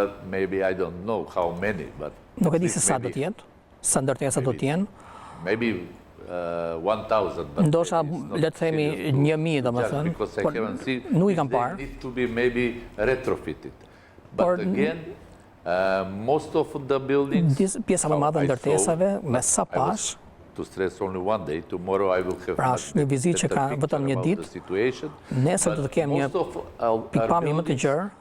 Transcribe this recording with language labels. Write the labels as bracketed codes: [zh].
[en] Maybe I don't know how many, but [sq] nuk e di se sa do të jetë, sa ndërtesa do të jenë. [en] Maybe 1,000. [sq] Ndoshta le të themi 1,000, domethënë. Nuk i kam parë. [en] Need to be maybe retrofitted. But again, most of the buildings. [sq] Pjesa më e madhe e ndërtesave me sa pash. [en] To stress only one day. Tomorrow I will have. [sq] Pra, një vizitë që ka vetëm një ditë. Nesër do të kem një pikpamje më të gjerë.